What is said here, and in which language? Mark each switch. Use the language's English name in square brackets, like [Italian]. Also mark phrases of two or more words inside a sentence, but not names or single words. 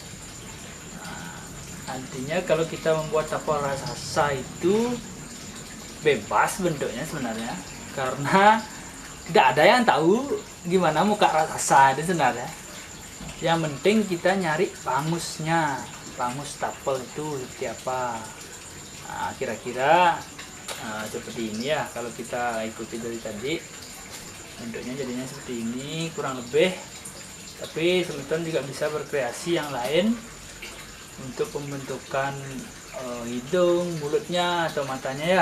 [Indonesian] Artinya kalau kita membuat tapal raksasa itu bebas bentuknya sebenarnya, karena tidak ada yang tahu gimana muka raksasa itu sebenarnya. Yang penting kita nyari pangusnya, pangus tapal itu seperti apa. Nah, kira-kira seperti ini ya, kalau kita ikuti dari tadi bentuknya jadinya seperti ini kurang lebih. Tapi teman-teman juga bisa berkreasi yang lain untuk pembentukan hidung, mulutnya atau matanya ya.